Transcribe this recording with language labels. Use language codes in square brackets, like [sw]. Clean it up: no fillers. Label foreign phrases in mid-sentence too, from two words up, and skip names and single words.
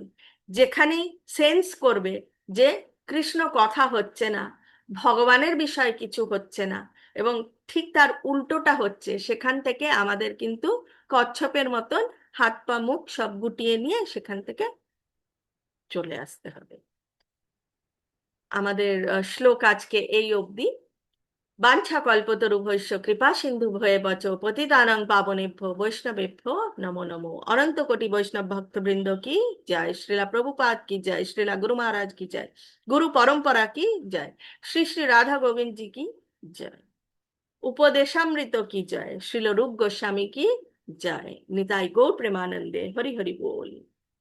[bn] যেখানেই সেন্স করবে যে কৃষ্ণ কথা হচ্ছে না, ভগবানের বিষয়ে কিছু হচ্ছে না এবং ঠিক তার উল্টোটা হচ্ছে, সেখান থেকে আমাদের কিন্তু কচ্ছপের মতন হাত পা মুখ সব গুটিয়ে নিয়ে সেখান থেকে চলে আসতে হবে। আমাদের শ্লোক আজকে এই অবধি। [sa] বাঞ্ছাকল্পতরুভ্যশ্চ কৃপা সিন্ধু ভয়েবচ পতিতানাং পাবনেভ্যো বৈষ্ণবেভ্যো নমো নমো। [bn] অনন্ত কোটি বৈষ্ণব ভক্তবৃন্দ কি জয়, শ্রীলা প্রভুপাদ কি জয়, শ্রীলা গুরু মহারাজ কি জয়, গুরু পরম্পরা কি জয়, শ্রী শ্রী রাধা গোবিন্দ জি কি জয়, উপদেশামৃত কি জয়, শ্রীল রূপ গোস্বামী কি জয়। নিতাই গৌর প্রেমানন্দে হরি হরি बोल।